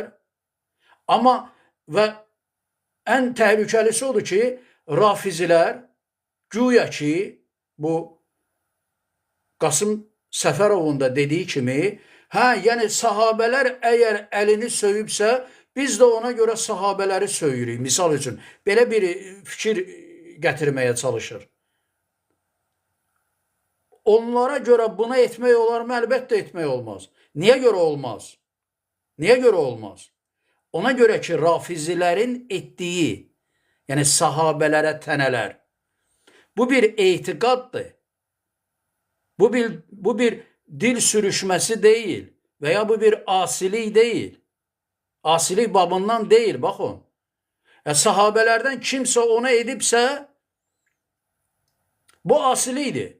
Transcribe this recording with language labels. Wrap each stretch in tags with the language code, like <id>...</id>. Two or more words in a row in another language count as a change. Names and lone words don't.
<az>Amma və ən təhlükəlisi odur ki, rafizilər güya ki, bu Qasım Səfərovun da dediyi kimi, yəni sahabələr əgər əlini söyübsə, biz də ona görə sahabələri söyürük. Misal üçün, belə bir fikir gətirməyə çalışır. Onlara görə buna etmək olar mı? Əlbəttə etmək olmaz. Niyə görə olmaz? Niyə görə olmaz?</az> <tr>ona göre ki rafizilerin ettiği, yani sahabelere teneler, bu bir itikaddır. Bu bir dil sürüşmesi değil veya bu bir asilik değil. Asilik babından değil, bakın. Sahabelerden kimse ona edipse bu asiliydi.</tr>